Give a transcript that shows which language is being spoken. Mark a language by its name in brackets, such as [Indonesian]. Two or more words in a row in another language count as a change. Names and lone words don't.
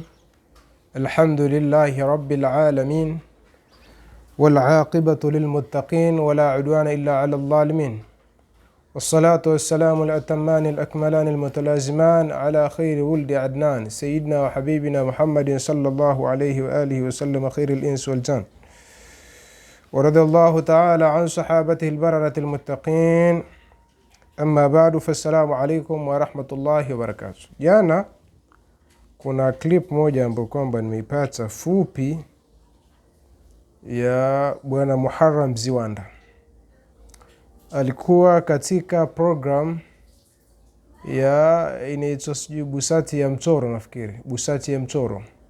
[Arabic] الحمد لله رب العالمين والعاقبة للمتقين ولا عدوان إلا على الظالمين، والصلاة والسلام الأتمان الأكملان المتلازمان على خير ولد عدنان سيدنا وحبيبنا محمد صلى الله عليه وآله وسلم خير الإنس والجان، ورضي الله تعالى عن صحابته البررة المتقين. أما بعد، فالسلام عليكم ورحمة الله وبركاته. [Swahili] Jana kuna clip moja ambayo kwamba nimeipata fupi ya bwana Muharram Ziwanda. Alikuwa katika program ya inaitwa sijui Busati ya Mtoro, nafikiri Busati ya Mtoro.